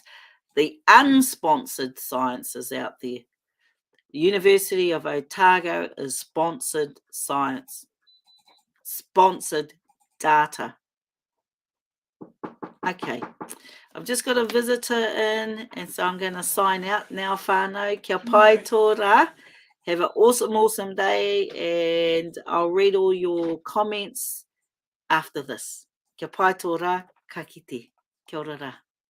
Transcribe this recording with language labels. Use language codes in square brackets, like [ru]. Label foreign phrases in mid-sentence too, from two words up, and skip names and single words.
[en] The unsponsored science is out there. The University of Otago is sponsored science, sponsored data. Okay, I've just got a visitor in, and so I'm going to sign out now, whānau. [mi] Kia pai tō rā. [en] Have an awesome day, and I'll read all your comments after this. [mi] Kia pai tō rā, ka kite. Kia ora rā.